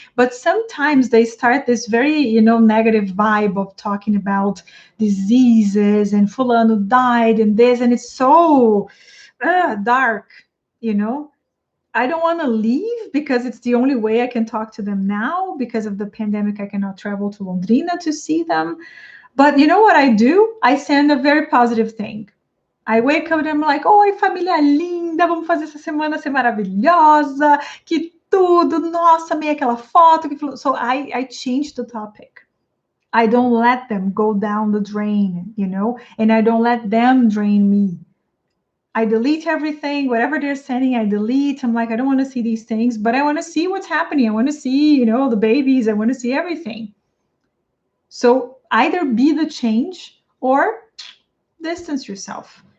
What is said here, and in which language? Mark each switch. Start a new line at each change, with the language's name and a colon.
English: But sometimes they start this very, you know, negative vibe of talking about diseases and fulano died and this, and it's so dark, you know. I don't want to leave because it's the only way I can talk to them now. Because of the pandemic, I cannot travel to Londrina to see them. But you know what I do? I send a very positive thing.
Portuguese: I wake up and I'm like, oi, família linda, vamos fazer essa semana ser maravilhosa, que tudo, nossa, amei aquela foto.
English: So I change the topic. I don't let them go down the drain, you know, and I don't let them drain me. I delete everything, whatever they're sending, I delete. I'm like, I don't want to see these things, but I want to see what's happening. I want to see, you know, the babies. I want to see everything. So either be the change or distance yourself.